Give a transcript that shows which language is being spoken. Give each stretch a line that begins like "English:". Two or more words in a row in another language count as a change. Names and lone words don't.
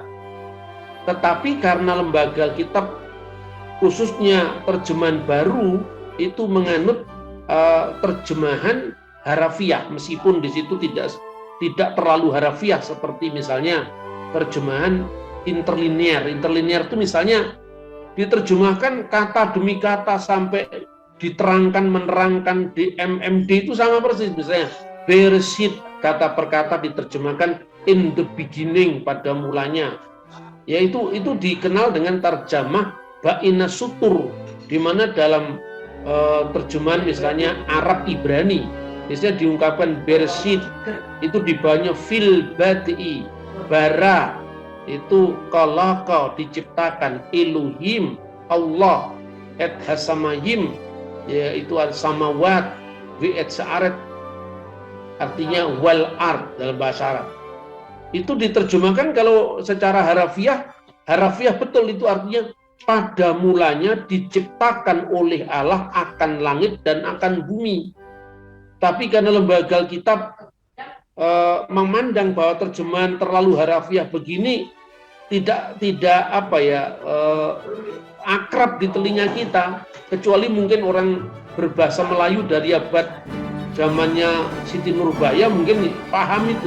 Indonesian: Tetapi karena lembaga kitab, khususnya terjemahan baru, itu menganut terjemahan harafiah, meskipun di situ tidak terlalu harafiah seperti misalnya terjemahan interlinear. Interlinear itu misalnya diterjemahkan kata demi kata sampai diterangkan, menerangkan di MMD itu sama persis. Misalnya Bereshit, kata per kata diterjemahkan
English: in the beginning,
Indonesian: pada mulanya. Yaitu itu dikenal dengan terjemah
Arabic: بين السطور,
Indonesian: di mana dalam terjemahan misalnya Arab Ibrani, misalnya diungkapkan Bereshit itu di bawahnya
Arabic: في البدء,
Indonesian: bara itu kalaka, diciptakan, Elohim Allah,
Hebrew: את השמים
Indonesian: yaitu al-samawat,
Hebrew: ואת הארץ
Indonesian: artinya
Arabic: والأرض
Indonesian: dalam bahasa Arab. Itu diterjemahkan kalau secara harafiah betul, itu artinya pada mulanya diciptakan oleh Allah akan langit dan akan bumi. Tapi karena lembaga kitab memandang bahwa terjemahan terlalu harafiah begini tidak akrab di telinga kita, kecuali mungkin orang berbahasa Melayu dari abad zamannya Siti Nurbaya mungkin paham itu.